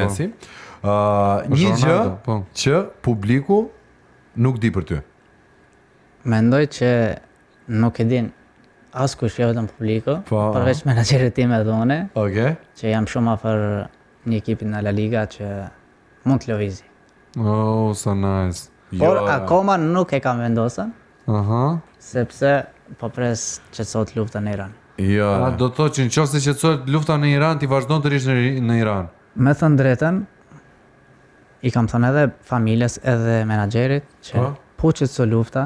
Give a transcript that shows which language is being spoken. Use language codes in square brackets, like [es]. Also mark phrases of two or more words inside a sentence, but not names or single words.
[sq] mesi. Një gjë Ronaldo, po. që publiku nuk di për ty. Mendoj që nuk e din askush jo vetëm publiku, Po. përveç menaxherit tim edhe unë, Okej. që jam shumë afër një ekipi në La Liga që mund të lëvizi. [en] Oh, so nice. [sq] Por akoma nuk e kam vendosur, Aha. sepse po pres që sot lufta në Iran. A do të thotë që nëse qetësohet lufta në Iran, ti vazhdon të rish në Iran. Me thënë drejtën, i kam thënë edhe familjes edhe menaxherit që po qetëso lufta,